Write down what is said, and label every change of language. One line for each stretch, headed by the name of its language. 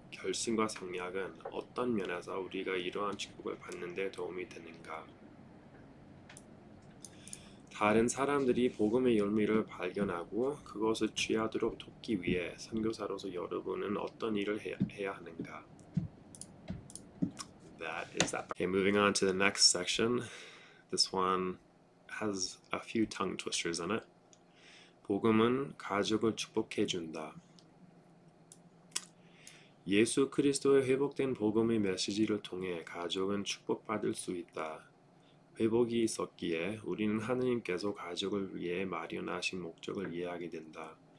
Korean: 결심과 성약은 어떤 면에서 우리가 이러한 축복을 받는 데 도움이 되는가? 다른 사람들이 복음의 열매를 발견하고 그것을 취하도록 돕기 위해 선교사로서 여러분은 어떤 일을 해야 하는가?
English: That is that. Okay, moving on to the next section. This one has a few tongue twisters in it.
Korean: 복음은 가족을 축복해 준다. 예수 그리스도의 회복된 복음의 메시지를 통해 가족은 축복받을 수 있다. 회복이 있었기에 우리는 하느님께서 가족을 위해 마련하신 목적을 이해하게 된다.